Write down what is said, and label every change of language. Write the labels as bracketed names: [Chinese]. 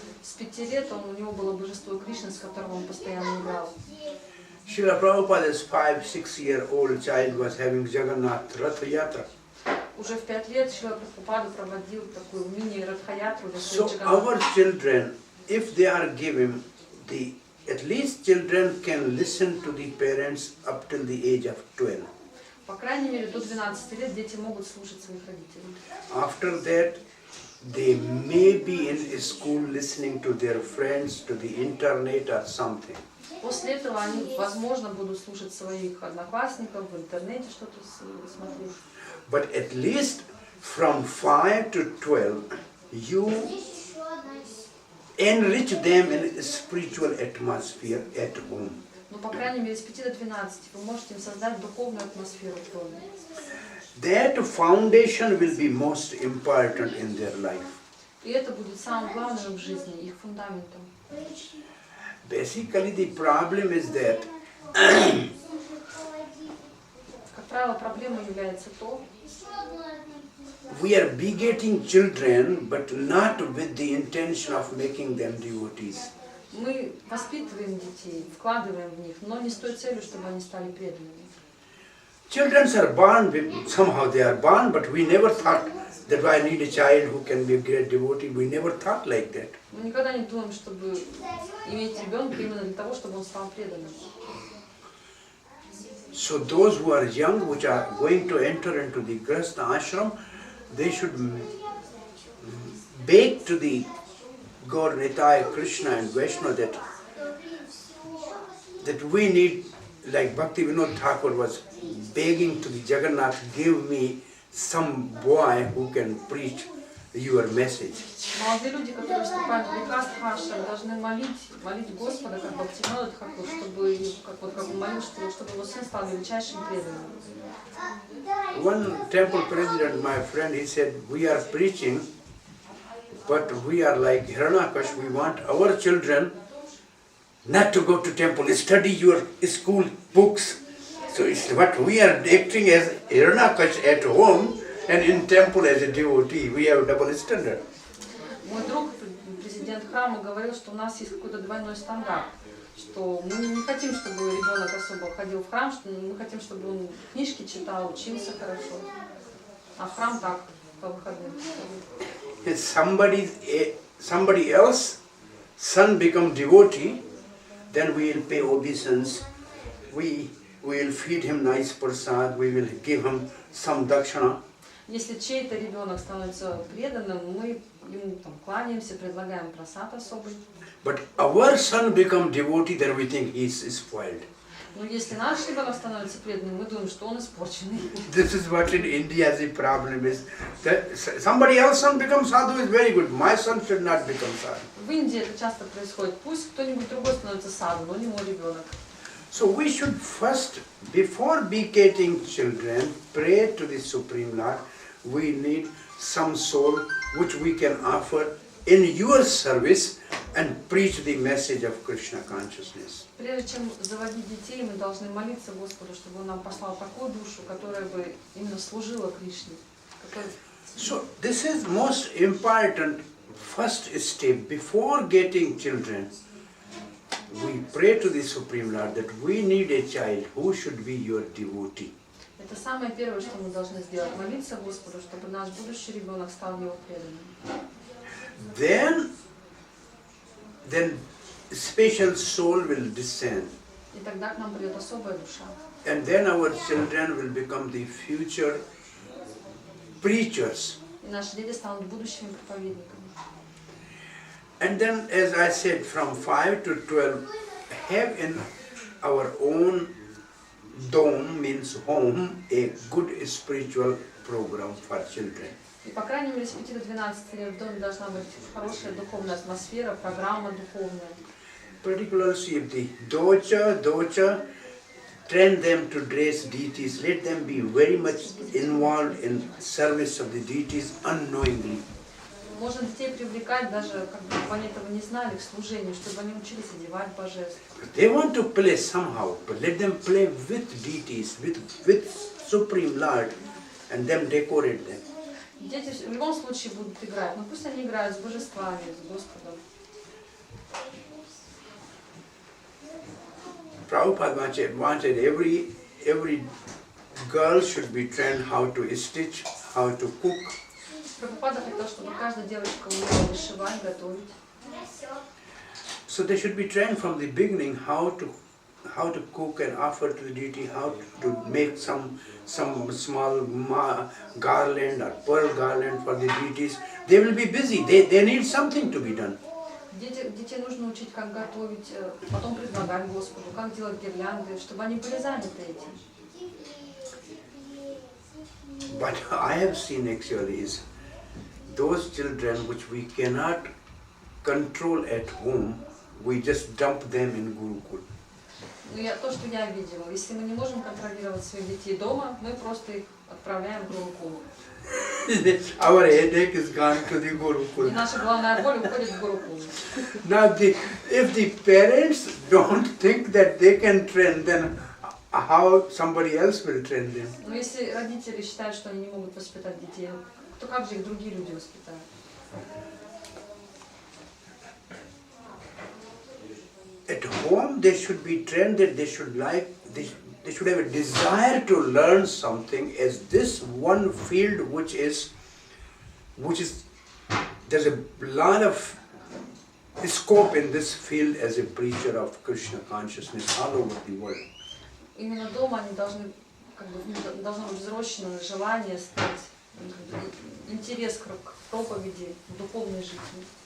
[Russian] с 5 лет у него было божество Кришны, с которым он постоянно играл. [English] Srila Prabhupada's 5-6-year-old child was having Jagannath Ratha-yatra. [Russian] Уже в 5 лет Шрила Прабхупада проводил такую мини-радхаятру для [English] So [Russian] своих [English] our [Russian] джаганнатов. [English] children, if they are given the, at least children can listen to the parents up till the age of 12. [Russian] По крайней мере, до 12 лет дети могут слушать своих родителей. [English] After that, they may be in school listening to their friends, to the internet or something. [Russian] После этого они, возможно, будут слушать своих одноклассников, в интернете что-то смотреть. [English] But at least from 5 to 12, you enrich them in a spiritual atmosphere at home. [Russian] Но, по крайней мере, с 5 до 12 вы можете им создать духовную атмосферу в доме. [English] That foundation will be most important in their life. [Russian] И это будет самым главным в жизни, их фундаментом. [English] Basically, the problem is that [Russian] Как правило, проблемой является то, [English] we are begetting children, but not with the intention of making them devotees. [Russian] мы воспитываем детей, вкладываем в них, но не с той целью, чтобы они стали преданными. [English] Children are born, somehow they are born, but we never thought that I need a child who can be a great devotee. We never thought like that. [Russian] Мы никогда не думаем, чтобы иметь ребенка именно для того, чтобы он стал преданным. [English] So those who are young, which are going to enter into the Grihastha ashram, they should beg to the God Nitai, Krishna and Vaishnava that we need, like Bhakti Vinod Thakur was begging to the Jagannath, give me some boy who can preach your message. [Russian] Молодые люди, которые вступают в Грихастха ашрам, должны молить Господа, как Бхакти Vinod Тхакур, чтобы, как он молил, чтобы его сын стал величайшим преданным. [English] One temple president, my friend, he said, we are preaching, but we are like Hiranyakash, we want our children not to go to temple, study your school books. So it's what we are acting as Hiranyakash at home and in temple as a devotee. We have a double standard. [Russian] Мой друг, президент храма, говорил, что у нас есть какой-то двойной стандарт, что мы не хотим, чтобы ребенок особо ходил в храм, что мы хотим, чтобы он книжки читал, учился хорошо, а в храм так, по выходным. [English] If somebody else son become devotee, then we will pay obeisance, we will feed him nice prasad, we will give him some dakshana. [Russian] Если чей-то ребенок становится преданным, мы ему там кланяемся, предлагаем прасад особый. [English] But our son become devotee, then we think he is spoiled. [Russian] Но если наш ребенок становится преданным, мы думаем, что он испорченный. [English] This is what in India the problem is. That somebody else son becomes sadhu is very good. My son should not become sadhu. [Russian] В Индии это часто происходит. Пусть кто-нибудь другой становится саду, но не мой ребенок. [English] So we should first, before begetting children, pray to the Supreme Lord. We need some soul which we can offer in your service and preach the message of Krishna consciousness. [Russian] Прежде чем заводить детей, мы должны молиться Господу, чтобы Он нам послал такую душу, которая бы именно служила Кришне. [English] So this is most important first step before getting children. We pray to the Supreme Lord that we need a child who should be your devotee. [Russian] Это самое первое, что мы должны сделать, молиться Господу, чтобы наш будущий ребенок стал Его преданным. [English] Then special soul will descend. [Russian] И тогда к нам придет особая душа. [English] And then our children will become the future preachers. [Russian] И наши дети станут будущими проповедниками. [English] And then, as I said, from 5 to 12, have in our own dome, means home, a good spiritual program for children. [Russian] И по крайней мере с 5 до 12 лет в доме должна быть хорошая духовная атмосфера, программа духовная. [English] Particularly if the docha, train them to dress deities, let them be very much involved in service of the deities unknowingly. [Russian] Можно детей привлекать, даже как бы они этого не знали, к служению, чтобы они учились одевать божеств. [English] They want to play somehow, but let them play with deities, with Supreme Lord, and then decorate them. [Russian] Дети в любом случае будут играть, но пусть они играют с божествами, с Господом. [English] Prabhupada wanted every girl should be trained how to stitch, how to cook. [Russian] Прабхупада хотел, чтобы каждая девочка умела вышивать, готовить. [English] So they should be trained from the beginning how to cook and offer to the deity, how to make some small garland or pearl garland for the deities. They will be busy. They need something to be done. [Russian] Детей нужно учить, как готовить, потом предлагать Господу, как делать гирлянды, чтобы они были заняты этим. [English] But I have seen actually is those children which we cannot control at home, we just dump them in Gurukul. [Russian] Но то, что я видела, если мы не можем контролировать своих детей дома, мы просто их отправляем в Гурукул. [English] Our headache is gone to the Gurukul. [Russian] И наша головная боль уходит в Гурукул. [English] Now, if the parents don't think that they can train, then how somebody else will train them? [Russian] Но если родители считают, что они не могут воспитать детей, то как же их другие люди воспитают? [English] At home, they should be trained that they should have a desire to learn something as this one field which is there's a lot of scope in this field as a preacher of Krishna consciousness all over the world. [Russian] Именно дома они должны, должно быть взращено желание стать, интерес к проповеди, к духовной жизни.